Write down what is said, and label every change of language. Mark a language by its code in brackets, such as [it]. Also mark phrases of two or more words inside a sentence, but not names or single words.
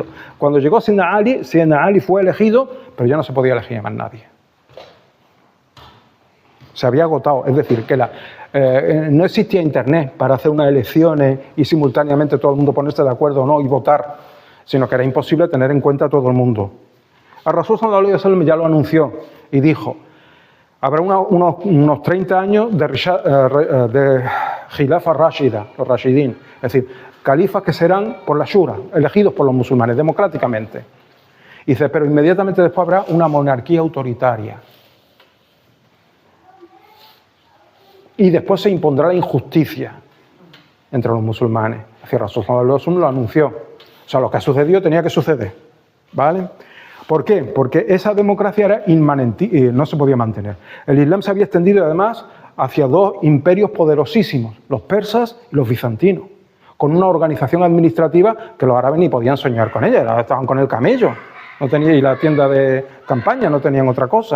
[es] Cuando llegó Sayyidina Ali fue elegido, pero ya no se podía elegir más nadie. Se había agotado, es decir, que no existía internet para hacer unas elecciones y simultáneamente todo el mundo ponerse de acuerdo o no y votar, sino que era imposible tener en cuenta a todo el mundo. El Rasul [ar] صلى الله عليه وسلم [es] ya lo anunció y dijo, habrá unos 30 años de [ar] خلافة راشدة, [es] los Rashidín, es decir, califas que serán por la Shura, elegidos por los musulmanes democráticamente. Y dice, pero inmediatamente después habrá una monarquía autoritaria. Y después se impondrá la injusticia entre los musulmanes. Es decir, Rasul [ar] صلى الله عليه وسلم [es] lo anunció. O sea, lo que ha sucedido tenía que suceder. ¿Vale? ¿Por qué? Porque esa democracia era inmanente, no se podía mantener. El Islam se había extendido además hacia dos imperios poderosísimos, los persas y los bizantinos, con una organización administrativa que los árabes ni podían soñar con ella, estaban con el camello, no tenían y la tienda de campaña, no tenían otra cosa.